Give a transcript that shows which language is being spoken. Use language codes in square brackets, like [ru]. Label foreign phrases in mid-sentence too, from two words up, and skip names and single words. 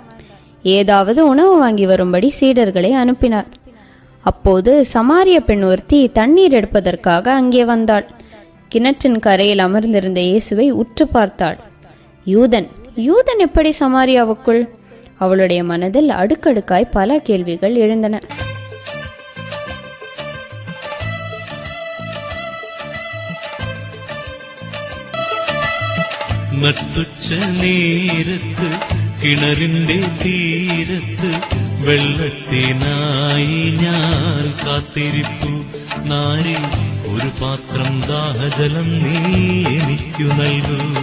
[ta] ஏதாவது உணவு வாங்கி வரும்படி சீடர்களை அனுப்பினார். அப்போது சமாரிய பெண் ஒருத்தி தண்ணீர் எடுப்பதற்காக அங்கே வந்தாள். கிணற்றின் கரையில் அமர்ந்திருந்த இயேசுவை உற்று பார்த்தாள். யூதன் எப்படி சமாரியாவுக்குள்? அவளுடைய மனதில் அடுக்கடுக்காய் பல கேள்விகள் எழுந்தன. [ml] നട്ടുച്ച നേരത്ത് കിണറിന്റെ തീരത്ത് വെള്ളത്തിനായി ഞാൻ കാത്തിരിപ്പു നാരി ഒരു പാത്രം ദാഹജലം നീ എനിക്കു നൽകൂ.